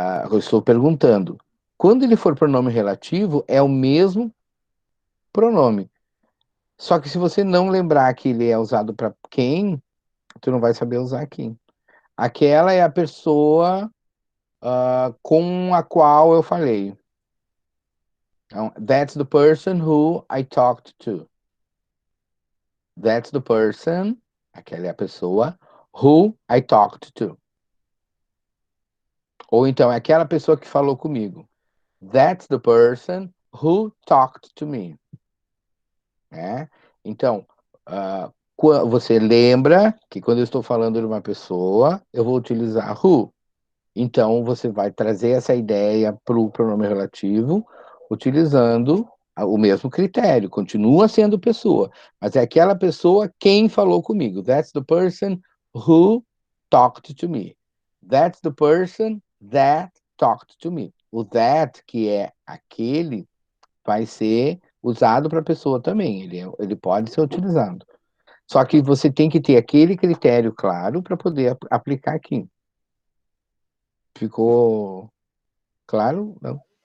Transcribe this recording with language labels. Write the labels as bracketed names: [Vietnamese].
[Portuguese] Eu estou perguntando. Quando ele for pronome relativo, é o mesmo pronome. Só que se você não lembrar que ele é usado para quem, tu não vai saber usar quem. Aquela é a pessoa com a qual eu falei. Então, [English] that's the person who I talked to. That's the person, [Portuguese] aquela é a pessoa, [English] who I talked to. [Portuguese] Ou então, é aquela pessoa que falou comigo. [English] That's the person who talked to me. [Portuguese] Né? Então, você lembra que quando eu estou falando de uma pessoa, eu vou utilizar who. Então, você vai trazer essa ideia para o pronome relativo, utilizando o mesmo critério. Continua sendo pessoa, mas é aquela pessoa quem falou comigo. [English] That's the person who talked to me. That's the person that talked to me. [Portuguese] O that, que é aquele, vai ser usado para a pessoa também. Ele pode ser utilizado. Só que você tem que ter aquele critério claro para poder aplicar aqui. Ficou claro? Não.